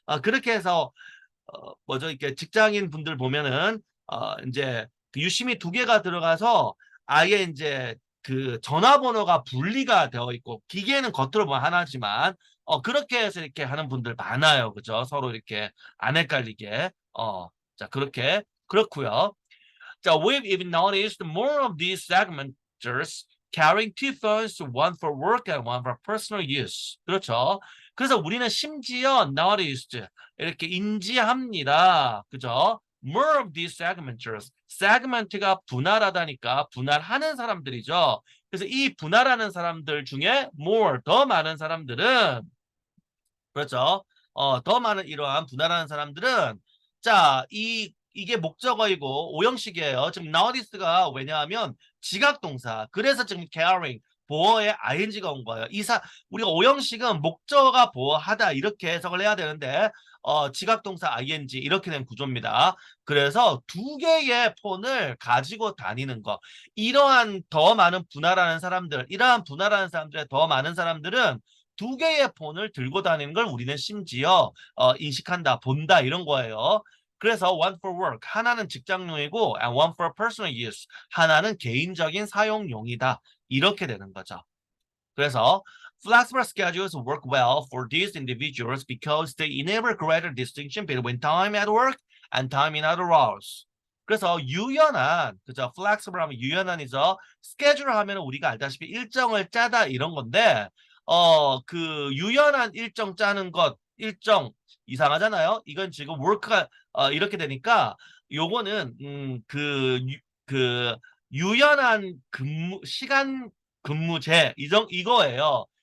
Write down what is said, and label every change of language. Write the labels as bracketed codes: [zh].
[ko] 그렇게 해서 뭐죠? 이렇게 직장인 분들 보면은 이제 그 유심히 두 개가 들어가서 아예 이제 그 전화번호가 분리가 되어 있고 기계는 겉으로 보면 하나지만 그렇게 해서 이렇게 하는 분들 많아요. 그죠? 서로 이렇게 안 헷갈리게. 자, 그렇고요. [en] So we've even noticed more of these segmenters carrying two phones, one for work and one for personal use. [ko] 그렇죠. 그래서 우리는 심지어 noticed 이렇게 인지합니다. 그죠? [en] More of these segmenters. [ko] segment가 분할하다니까 분할하는 사람들이죠. 그래서 이 분할하는 사람들 중에 more 더 많은 사람들은 그렇죠. 더 많은 이러한 분할하는 사람들은 자, 이게 목적어이고 오형식이에요. 지금 notice가 왜냐하면 지각동사. 그래서 지금 carrying 보어에 ing가 온 거예요. 우리가 오형식은 목적어가 보어하다 이렇게 해석을 해야 되는데 지각동사 ing 이렇게 된 구조입니다. 그래서 두 개의 폰을 가지고 다니는 거. 이러한 분할하는 사람들의 더 많은 사람들은 두 개의 폰을 들고 다니는 걸 우리는 심지어 인식한다, 본다 이런 거예요. 그래서 [en] one for work, [ko] 하나는 직장용이고 [en] and one for personal use, [ko] 하나는 개인적인 사용용이다. 이렇게 되는 거죠. 그래서 [en] flexible schedules work well for these individuals because they enable greater distinction between time at work and time in other hours. [ko] 그래서 그죠? flexible 하면 유연한이죠. schedule 하면 우리가 알다시피 일정을 짜다 이런 건데, 그 유연한 일정 짜는 것, 일정 이상하잖아요. 이건 지금 work가 이렇게 되니까 요거는 그 유연한 시간 근무제 이거예요.